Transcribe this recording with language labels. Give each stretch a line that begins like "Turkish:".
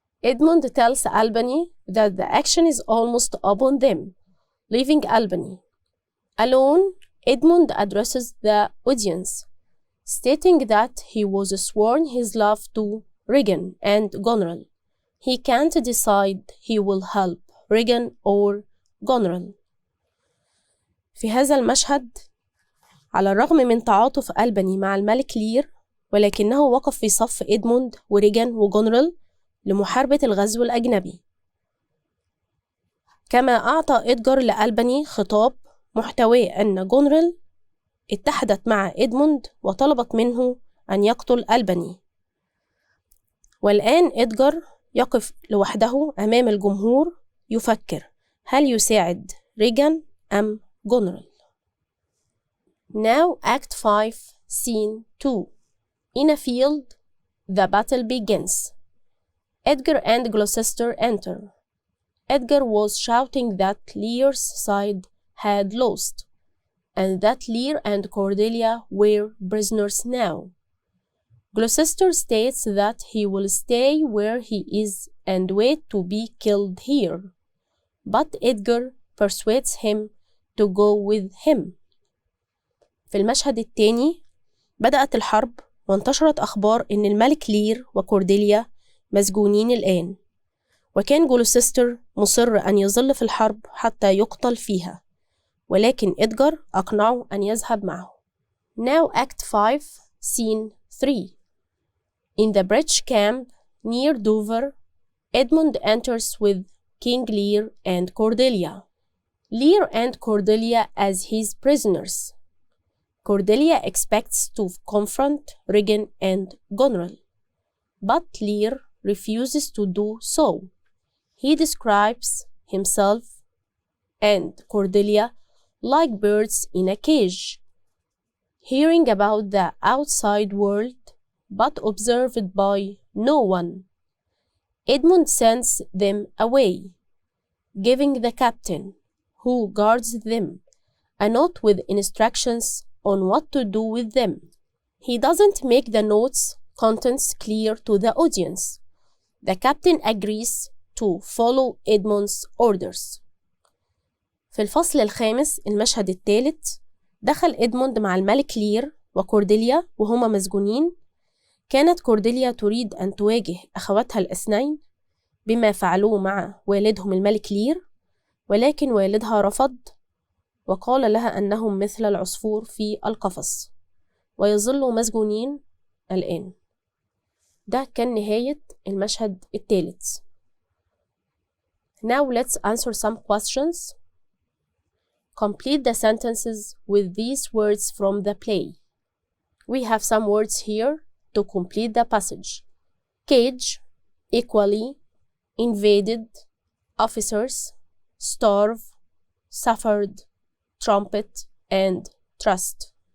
English: Edmund tells Albany that the action is almost upon them, leaving Albany. Alone, Edmund addresses the audience, stating that he was sworn his love to Regan and Goneril. He can't decide he will help Regan or Goneril.
Arabic: في هذا المشهد، على الرغم من تعاطف ألباني مع الملك لير، ولكنه وقف في صف إدموند وريجان وجونريل لمحاربة الغزو الأجنبي. كما أعطى إدجار لألباني خطاب محتواه أن جونريل اتحدت مع إدموند وطلبت منه أن يقتل ألباني. والآن إدجار يقف لوحده أمام الجمهور يفكر هل يساعد ريجان أم Goneril.
English: Now Act 5, Scene 2. In a field, the battle begins. Edgar and Gloucester enter. Edgar was shouting that Lear's side had lost, and that Lear and Cordelia were prisoners now. Gloucester states that he will stay where he is and wait to be killed here, but Edgar persuades him to go with him.
Arabic: في المشهد الثاني بدأت الحرب، وانتشرت أخبار إن الملك لير وكورديليا مسجونين الآن، وكان جلوسستر مصر أن يظل في الحرب حتى يقتل فيها، ولكن إدجار أقنعه أن يذهب معه.
English: Now Act 5, Scene 3. In the British camp near Dover, Edmund enters with King Lear and Cordelia. Lear and Cordelia as his prisoners. Cordelia expects to confront Regan and Goneril, but Lear refuses to do so. He describes himself and Cordelia like birds in a cage, hearing about the outside world but observed by no one. Edmund sends them away, giving the captain, who guards them, a note with instructions on what to do with them. He doesn't make the note's contents clear to the audience. The captain agrees to follow Edmund's orders.
Arabic: في الفصل الخامس المشهد الثالث دخل إدموند مع الملك لير وكورديليا وهما مسجونين. كانت كورديليا تريد أن تواجه أخواتها الاثنين بما فعلوه مع والدهم الملك لير، ولكن والدها رفض وقال لها أنهم مثل العصفور في القفص ويظلوا مسجونين الآن. ده كان نهاية المشهد الثالث.
English: Now let's answer some questions. Complete the sentences with these words from the play. We have some words here to complete the passage. Cage, equally, invaded, officers, starve, suffered, trumpet, and trust.